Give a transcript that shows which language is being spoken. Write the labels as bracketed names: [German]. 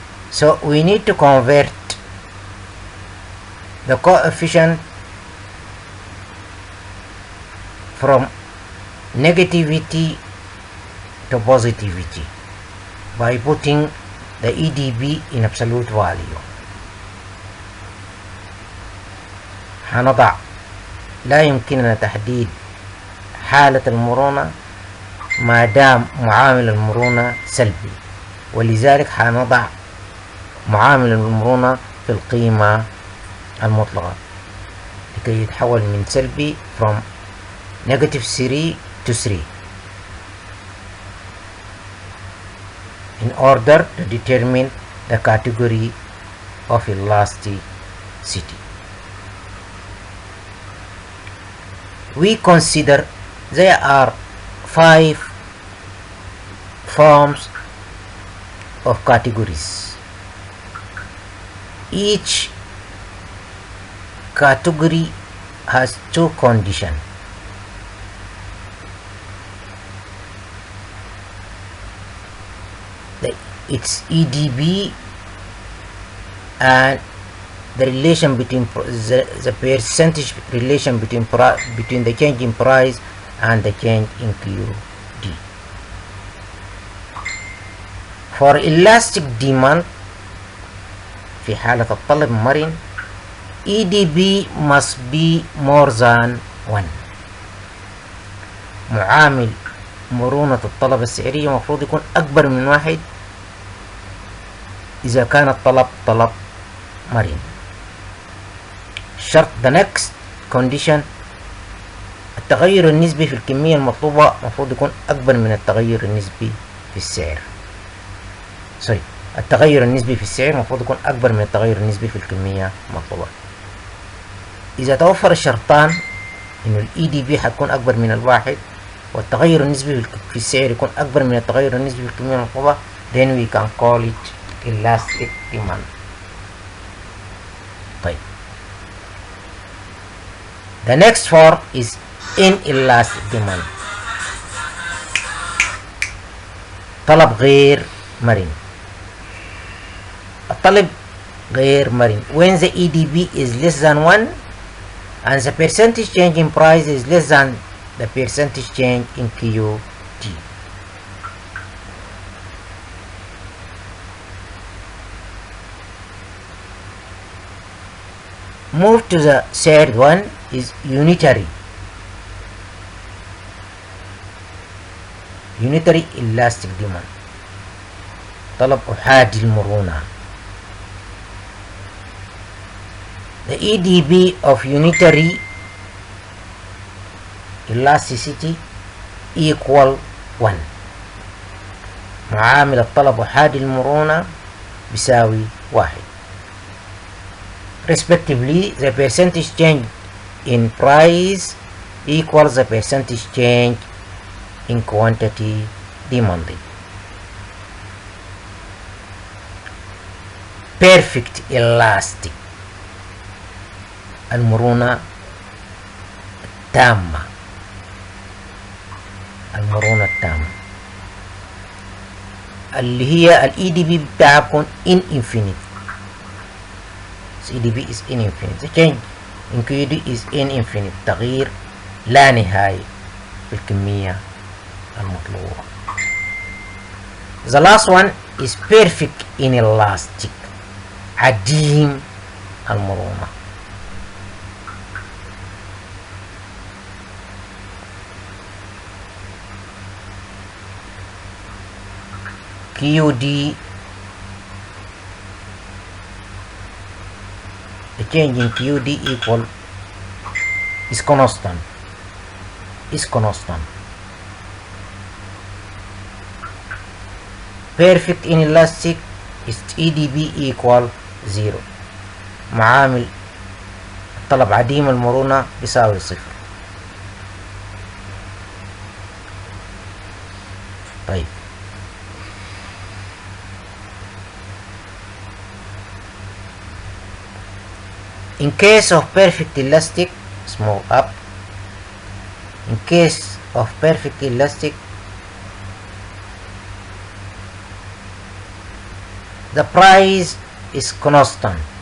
[English] So we need to convert the coefficient from negativity to positivity by putting the EDB in absolute value. [Arabic] هنضع لا يمكننا تحديد حالة المرونة ما دام معامل المرونة سلبي، ولذلك هنضع معامل المرونة في القيمة المطلقة لكي يتحول من سلبي [English] from negative 3 to 3 in order to determine the category of elasticity. We consider there are 5 forms of categories. Each category has 2 conditions. Its EDB and the relation between the percentage relation between the change in price and the change in QD. For elastic demand [Arabic] في حالة الطلب مرن [English] EDB must be more than 1. [Arabic] معامل مرونة الطلب السعرية مفروض يكون أكبر من 1 إذا كان الطلب طلب مرن. شرط [English] the next condition [Arabic] التغير النسبي في الكمية المطلوبة مفروض يكون أكبر من التغير النسبي في السعر. التغير النسبي في السعر مفروض يكون أكبر من التغير النسبي في الكمية المطلوبة. إذا توفر الشرطان إنه ال EDB هتكون أكبر من 1 والتغير النسبي في السعر يكون أكبر من التغير النسبي في الكمية المطلوبة [English] then we can call it elastic demand. طيب the next form is inelastic demand. [Arabic] طلب غير مرن. الطلب غير مرن [English] when the EDB is less than 1 and the percentage change in price is less than the percentage change in QD. Move to the third one is unitary elastic demand. [Arabic] طلب أحادي المرونة. [English] The EDB of unitary elasticity equal 1. [Arabic] معامل الطلب أحادي المرونة بيساوي 1. [English] Respectively, the percentage change in price equals the percentage change in quantity demanded. Perfect elastic [Arabic] المرونة التامة. المرونة التامة اللي هي ال EDB بتاعها بيكون infinite. [English] EDB is infinite. The change in QD is infinite. [Arabic] تغيير لا نهائي في الكمية المطلوبة. [English] The last one is perfect inelastic. [Arabic] عديم المرونة. [English] QD, the change in QD equal is constant. Perfect inelastic is EDB equal 0. [Arabic] معامل الطلب عديم المرونة بيساوي صفر. [English] طيب in case of perfect elastic, small up, in case of perfect elastic, the price is constant